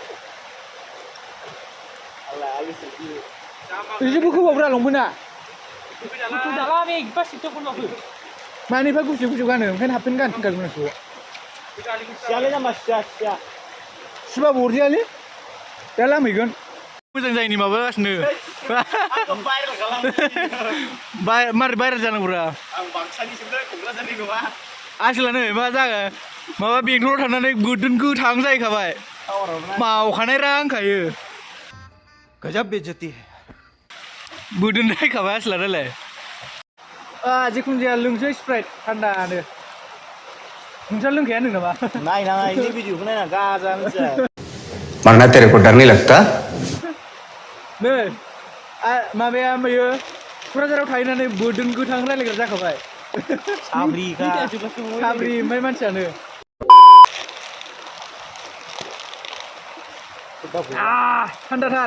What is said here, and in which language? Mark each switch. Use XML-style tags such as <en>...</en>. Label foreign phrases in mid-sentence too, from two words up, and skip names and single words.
<brx>जेबो खोबावब्रा लंपेन्टआ मानो एफा गुसु गुसु गानो ओंखायनो हाफपेन्ट गाननो थिनखादोंमोन आंखौ सिबाबो अरजायालै दा लामहैगोन मोजां जायैनि माबागासिनो मारै भाइरेल जानांगौब्रा आसोलानो मा जागोन माबा बेंथलाव थांनानै गोदोन गोथां जाहैखाबाय मावखानाय रांखायो</brx> <hi>गजब बेइज्जती है</hi> <brx>बोदोन जाहैखाबाय आसोला दालाय जिखुनु जाया लोंसै स्प्राइट थान्दानो नोंस्रा लोंखाया होनदों नामा नायनाङा इनि भिडिअखौ नायना गाजा मिथिया</brx> <hi>मरना तेरे को डर नहीं लगता</hi> <brx>नै माबाया ओमफ्रायो क'क्राझाराव थाहैनानै बोदोन गोथां रायलायग्रा जाखाबाय साब्रि ओमफ्राय मानसियानो थान्दाथार</brx>